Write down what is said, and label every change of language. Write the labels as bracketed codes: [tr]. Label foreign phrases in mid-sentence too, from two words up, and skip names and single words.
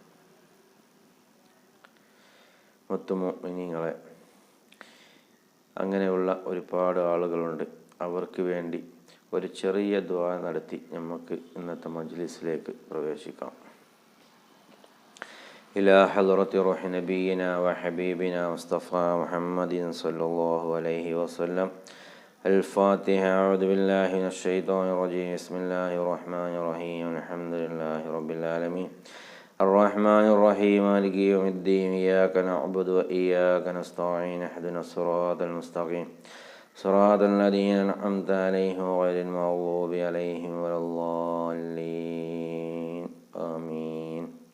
[ml] മുത്തുമുഅ്മിനീങ്ങളെ, അങ്ങനെയുള്ള ഒരുപാട് ആളുകളുണ്ട്. അവർക്ക് വേണ്ടി ഒരു ചെറിയ ദുആ നടത്തി നമുക്ക് ഇന്നത്തെ മജ്ലിസിലേക്ക് പ്രവേശിക്കാം. [ar] إلى حضرة روح نبينا وحبيبنا مصطفى محمد صلى الله عليه وسلم. الفاتحة. أعوذ بالله من الشيطان الرجيم. بسم الله الرحمن الرحيم. الحمد لله رب العالمين الرحمن الرحيم مالك يوم الدين إياك نعبد وإياك نستعين اهدنا الصراط المستقيم صراط الذين أنعمت عليهم غير المغضوب عليهم ولا الضالين آمين.